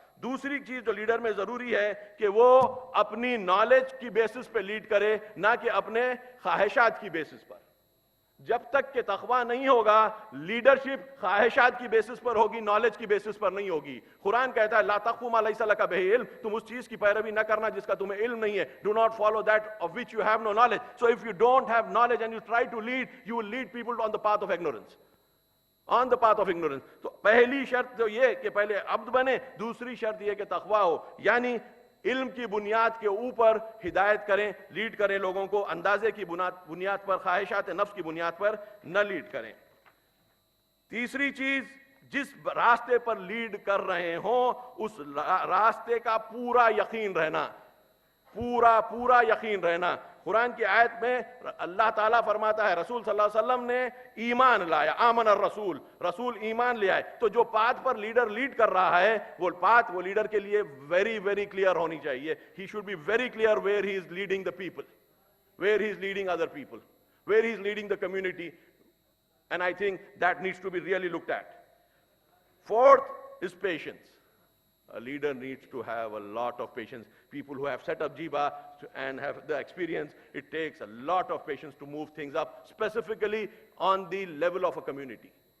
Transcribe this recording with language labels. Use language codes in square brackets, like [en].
[ur] دوسری چیز جو لیڈر میں ضروری ہے کہ وہ اپنی نالج کی بیسس پہ لیڈ کرے, نہ کہ اپنے خواہشات کی بیسس پر. جب تک کہ تقویٰ نہیں ہوگا لیڈرشپ خواہشات کی بیسس پر ہوگی, نالج کی بیسس پر نہیں ہوگی. قرآن کہتا ہے [ar] لا تقف ما لیس لک بہ علم, [ur] تم اس چیز کی پیروی نہ کرنا جس کا تمہیں علم نہیں ہے. [en] Do not follow that of which you have no knowledge. So if you don't have knowledge and you try to lead, you will lead people on the path of ignorance. On the path of ignorance. [ur] تو پہلی شرط تو یہ کہ پہلے عبد بنے, دوسری شرط یہ کہ تقویٰ ہو, یعنی علم کی بنیاد کے اوپر ہدایت کریں, لیڈ کریں لوگوں کو, اندازے کی بنیاد پر, خواہشات نفس کی بنیاد پر نہ لیڈ کریں. تیسری چیز, جس راستے پر لیڈ کر رہے ہوں اس راستے کا پورا یقین رہنا, پورا یقین رہنا. قرآن کی آیت میں اللہ تعالیٰ فرماتا ہے رسول صلی اللہ علیہ وسلم نے ایمان لایا, [ar] آمن الرسول, [ur] رسول ایمان لے آئے. تو جو پاتھ پر لیڈر لیڈ کر رہا ہے وہ پاتھ وہ لیڈر کے لیے ویری کلیئر ہونی چاہیے. [en] He should be very clear where he is leading the people, where he is leading other people, where he is leading the community, and I think that needs to be really looked at. Fourth is patience. A leader needs to have a lot of patience. People who have set up Jiba and have the experience, it takes a lot of patience to move things up, specifically on the level of a community.